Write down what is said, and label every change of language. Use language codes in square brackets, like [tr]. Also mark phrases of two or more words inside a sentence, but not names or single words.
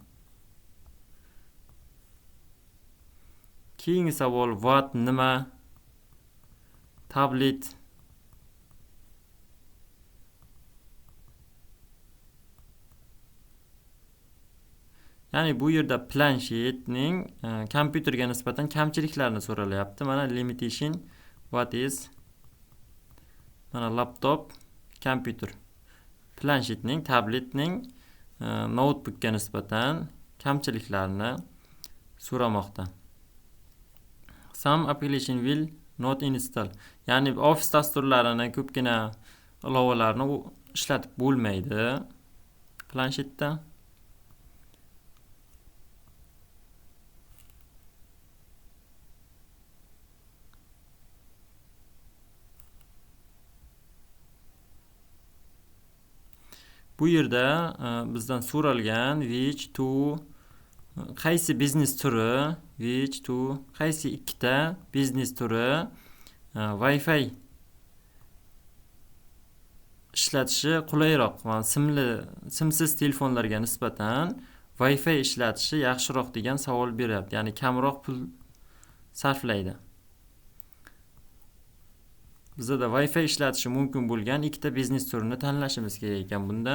[uz] Keyingi savol what nima, tablet, ya'ni bu yerda planshetning kompyuterga nisbatan kamchiliklarini so'ralyapti. [en] Mana limitation what is, [uz] mana laptop, kompyuter. Planshetning, tabletning notebookga nisbatan kamchiliklarini so'ramoqda. [en] Some application will not install. [uz] Ya'ni office dasturlarini ko'pgina ilovalarni ishlatib bo'lmaydi planshetda. Bu yerda bizdan so'ralgan [en] which to [uz] qaysi biznes turi, [en] which to [uz] qaysi ikkita biznes turi Wi-Fi ishlatishi qulayroq va simsiz telefonlarga nisbatan Wi-Fi ishlatishi yaxshiroq degan savol beryapti. Ya'ni kamroq pul sarflaydi. Bizda Wi-Fi ishlatishi mumkin bo'lgan ikkita biznes turini tanlashimiz kerak ekan bunda.